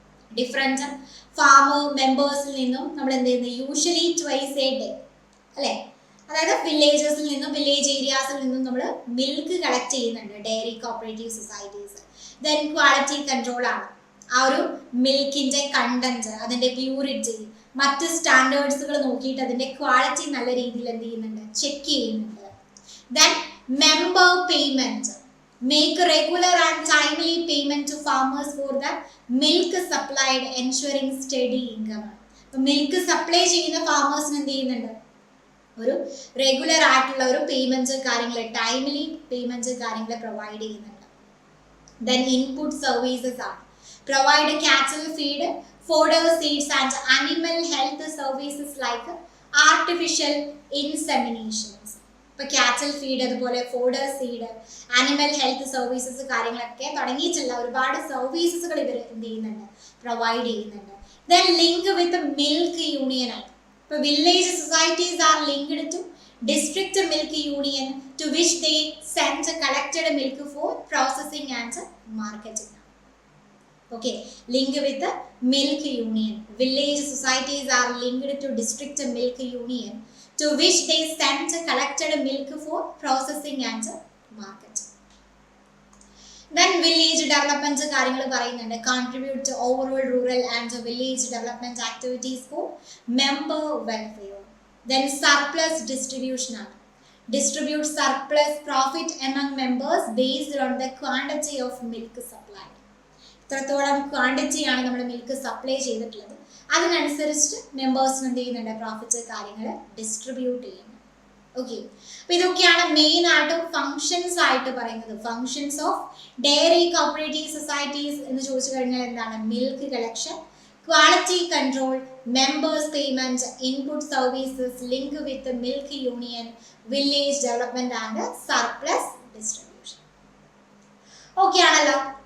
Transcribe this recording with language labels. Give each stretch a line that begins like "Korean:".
Malayalam: Different farmer മെമ്പേഴ്സിൽ നിന്നും നമ്മൾ എന്ത് ചെയ്യുന്നത്, യൂഷ്വലി ട്വൈസ് എ ഡേ അല്ലേ, അതായത് വില്ലേജസിൽ നിന്നും വില്ലേജ് ഏരിയാസിൽ നിന്നും നമ്മൾ മിൽക്ക് കളക്ട് ചെയ്യുന്നുണ്ട് dairy cooperative societies. Then quality control ആണ്, ആ ഒരു മിൽക്കിന്റെ കണ്ടന്റ്, അതിന്റെ പ്യൂരിറ്റി, മറ്റ് സ്റ്റാൻഡേർഡ്സുകൾ നോക്കിയിട്ട് അതിന്റെ ക്വാളിറ്റി നല്ല രീതിയിൽ എന്ത് ചെയ്യുന്നുണ്ട്, ചെക്ക് ചെയ്യുന്നുണ്ട്.
English: Then member payment, make regular and timely payment to farmers for the milk supplied, ensuring steady income.
Malayalam: Milk supply ചെയ്യുന്ന ഫാമേഴ്സിന് എന്ത് ചെയ്യുന്നുണ്ട്, ഒരു റെഗുലർ ആയിട്ടുള്ള ഒരു പേയ്മെന്റ് കാര്യങ്ങൾ, ടൈംലി പേയ്മെന്റ് കാര്യങ്ങൾ പ്രൊവൈഡ് ചെയ്യുന്നുണ്ട്.
English: Then input services ആണ്, provide cattle feed, fodder seeds and animal health services like artificial inseminations.
Malayalam: ഇപ്പൊ കാറ്റൽ ഫീഡ്, അതുപോലെ fodder seed, animal health services കാര്യങ്ങളൊക്കെ തുടങ്ങിയിട്ടുള്ള ഒരുപാട് സർവീസസുകൾ ഇവർ എന്ത് ചെയ്യുന്നുണ്ട്, പ്രൊവൈഡ് ചെയ്യുന്നുണ്ട്.
English: Then link with milk union ആണ്. ഇപ്പൊ village societies are linked to district milk union to which they send collected milk for processing and marketing. Okay, link with milk union, village societies are linked to district milk union to which they sent collected milk for processing and marketing. Then village development
Malayalam: കാര്യങ്ങൾ പറയുന്നുണ്ട്,
English: contribute to overall rural and village development activities for member welfare. Then surplus distribution ആണ്, distribute surplus profit among members based on the quantity of milk supplied.
Malayalam: എത്രത്തോളം ക്വാണ്ടിറ്റിയാണ് നമ്മൾ milk supply ചെയ്തിട്ടുള്ളത് അതിനനുസരിച്ച് മെമ്പേഴ്സിന് എന്ത് ചെയ്യുന്നുണ്ട്, profit കാര്യങ്ങൾ ഡിസ്ട്രിബ്യൂട്ട് ചെയ്യുന്നു. ഓക്കെ, അപ്പൊ ഇതൊക്കെയാണ് മെയിൻ ആയിട്ട് ഫങ്ഷൻസ് ആയിട്ട് പറയുന്നത്. Functions of dairy cooperative societies എന്ന് ചോദിച്ചു കഴിഞ്ഞാൽ എന്താണ്, milk collection, quality control, members payment, input services, link with milk union, village development and surplus distribution. Okay ആണല്ലോ.